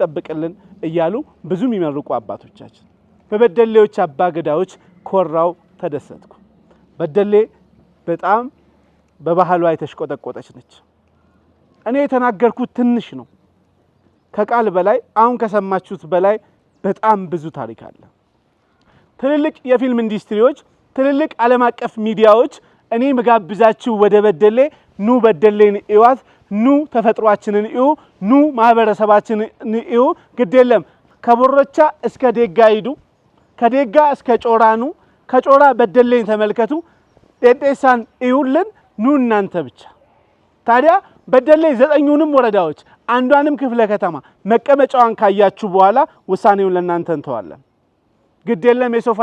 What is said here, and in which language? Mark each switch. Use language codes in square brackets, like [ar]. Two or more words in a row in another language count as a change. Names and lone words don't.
[am] ይጠብቅልን እያሉ ብዙ የሚመርቁ አባቶቻችን በበደሌዎች አባ ገዳዎች ኮራው ተደሰትኩ። በደሌ በጣም በባህሏ የተሽቆጠቆጠች ነች። እኔ የተናገርኩት ትንሽ ነው። ከቃል በላይ አሁን ከሰማችሁት በላይ በጣም ብዙ ታሪክ አለ። ትልልቅ የፊልም ኢንዱስትሪዎች፣ ትልልቅ ዓለም አቀፍ ሚዲያዎች እኔ መጋብዛችሁ ወደ በደሌ ኑ፣ በደሌን እዩዋት፣ ኑ ተፈጥሯችንን እዩ፣ ኑ ማህበረሰባችንን እዩ። ግድ የለም ከቦረቻ እስከ ዴጋ ሂዱ፣ ከዴጋ እስከ ጮራ ኑ፣ ከጮራ በደሌን ተመልከቱ፣ ጤጤሳን እዩልን፣ ኑ እናንተ ብቻ። ታዲያ በደሌ 9ኙንም ወረዳዎች አንዷንም ክፍለ ከተማ መቀመጫዋን ካያችሁ በኋላ ውሳኔውን ለእናንተ እንተዋለን። ግድ የለም የሶፋ